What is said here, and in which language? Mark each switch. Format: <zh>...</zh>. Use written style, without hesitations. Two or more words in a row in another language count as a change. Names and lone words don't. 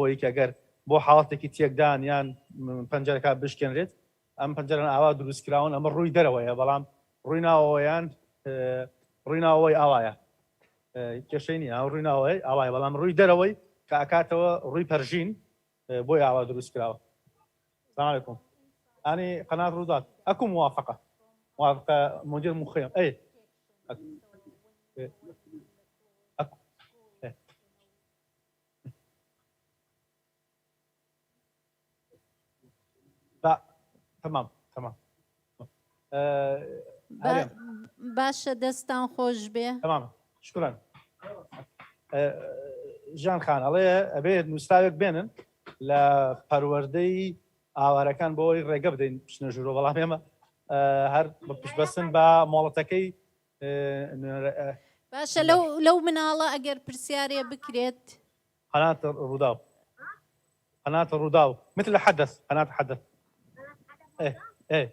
<ckb>ئەوەی کە ئەگەر بۆ حاڵەتێکی تێکدان یان پەنجەرەکە بشکێنرێت ئەم پەنجەرەن ئاوا دروست کراون ئەمە ڕووی دەرەوەیە بەڵام ڕووی ناوەوەیان ڕووی ناوەوەی ئاوایە کێشەی نییە ڕووی ناوەوەی ئاوایە بەڵام ڕووی دەرەوەی کە ئاکاتەوە ڕووی پەرژین بۆی ئاوا دروست کراوە</ckb> <ar>السلام عليكم أنا قناة رودات أكو موافقة مدير مخيم أي أكو لا تمام</ar> <ckb>باشە دەستان خۆش بێ</ckb> <ar>تمام شكرا</ar> <ckb>ژان خان ئەڵێ ئەبێت نووسراوێک بێنن لە پەروەردەی ئاوارەکان بۆی ڕێگە بدەین بچنە ژوورۆ بەڵام ئێمە هەر پشبەسن بە مۆڵەتەکەی باشە لەو مناڵە ئەگەر پرسیارێ بکرێت</ckb> <ar>قناة الروداو مثل حدث قناة حدث ايه</ar>